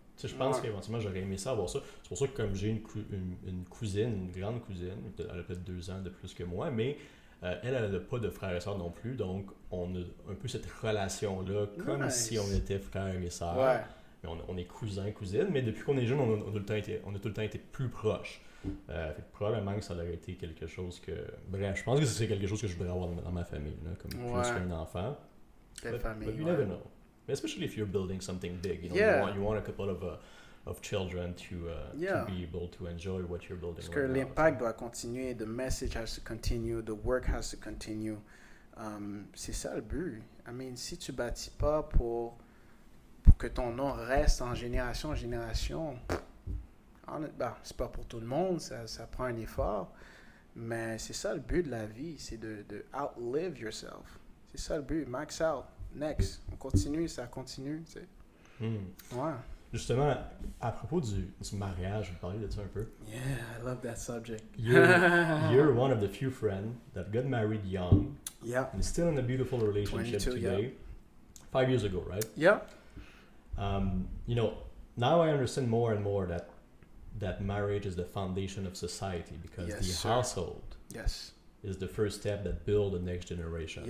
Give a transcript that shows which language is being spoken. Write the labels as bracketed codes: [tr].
[fr] Je pense qu'éventuellement, j'aurais aimé ça avoir ça. C'est pour ça que comme j'ai une cousine, une grande cousine, elle a peut-être 2 ans de plus que moi, mais elle n'a pas de frères et sœurs non plus, donc on a un peu cette relation-là, comme si on était frères et sœurs. Ouais. Mais on est cousins, cousines, mais depuis qu'on est jeune, on a tout le temps été plus proches. Fait que probablement que ça aurait été quelque chose que... Bref, je pense que c'est quelque chose que je voudrais avoir dans ma famille, là, comme plus qu'un enfant. Quelle famille, [en] But you never know. Especially if you're building something big, you want a couple of children to be able to enjoy what you're building. [fr] Parce que l'impact doit continuer, [en] the message has to continue, the work has to continue. [fr] C'est ça le but. [en] I mean, [fr] si tu bâtis pas pour que ton nom reste en génération en génération, c'est pas pour tout le monde, ça prend un effort, mais c'est ça le but de la vie, c'est de [en] outlive yourself. [fr] C'est ça le but, max out, next, on continue, ça continue, tu sais. Ouais. Justement, à propos du mariage, je vais parler de ça un peu. [en] Yeah, I love that subject. You're one of the few friends that got married young. Yeah. And still in a beautiful relationship 22, today. yeah. 5 years ago, right? Yeah. Now I understand more and more that marriage is the foundation of society because the household is the first step that builds the next generation.